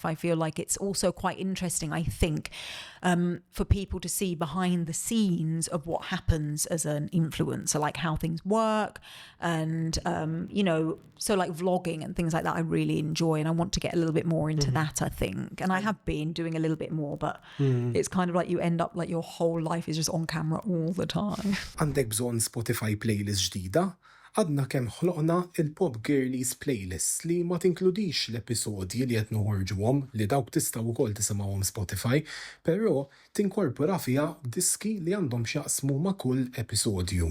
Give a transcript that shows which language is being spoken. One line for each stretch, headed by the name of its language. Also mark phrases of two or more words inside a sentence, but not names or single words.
English: I feel like it's also quite interesting, I think, for people to see behind the scenes of what happens as an influencer, like how things work and, you know, so like vlogging and things like that I really enjoy, and I want to get a little bit more into that, I think. And I have been doing a little bit more, but it's kind of like you end up like your whole life is just on camera all the time.
Maltese: Għandek bżonn Spotify playlist ġdida? Għadna kemm ħloqna il-Pop Gerlijs playlist li ma tinkludix l-episodji li qed noħorġuhom li dawk tistgħu wkoll tisimgħuhom Spotify, però tinkorpora fiha diski li għandhom x'jaqsmu ma' kull episodju.